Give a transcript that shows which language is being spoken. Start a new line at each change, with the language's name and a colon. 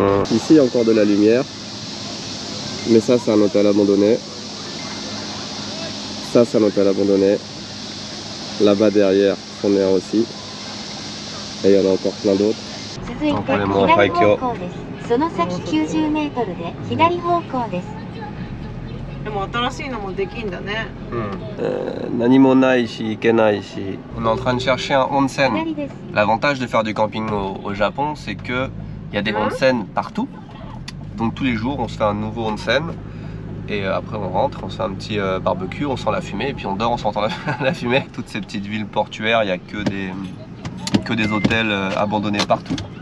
French: Ici il y a encore de la lumière, mais ça c'est un hôtel abandonné. Ça c'est un hôtel abandonné. Là-bas derrière, c'en est un aussi. Et il y en a encore plein d'autres.
Japanese: 続いて左方向です。その先90メートルで左方向です。でも新しいのもできんだね。何もないし行けないし。
French: On est en train de chercher un onsen. L'avantage de faire du camping au Japon, c'est que il y a des onsen partout. Donc tous les jours, on se fait un nouveau onsen. Et après on rentre, on se fait un petit barbecue, on sent la fumée et puis on dort en sentant la fumée. Toutes ces petites villes portuaires, il n'y a que des hôtels abandonnés partout.